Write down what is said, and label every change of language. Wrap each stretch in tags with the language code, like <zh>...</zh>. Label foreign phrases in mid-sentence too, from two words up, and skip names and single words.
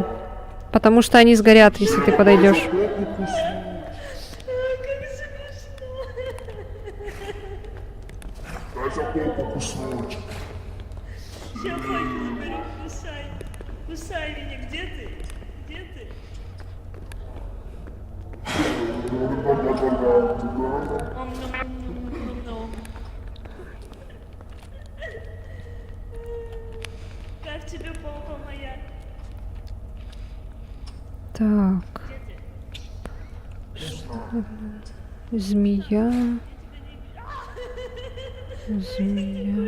<ru>Потому что они сгорят, если ты подойдешь. Дай за попу куснуть. Сейчас факел беру, кусай. Кусай меня, где ты? Где ты? Ом-ном-ном-ном-ном-ном. Как тебе попа моя? Так. Змея. Змея.</ru>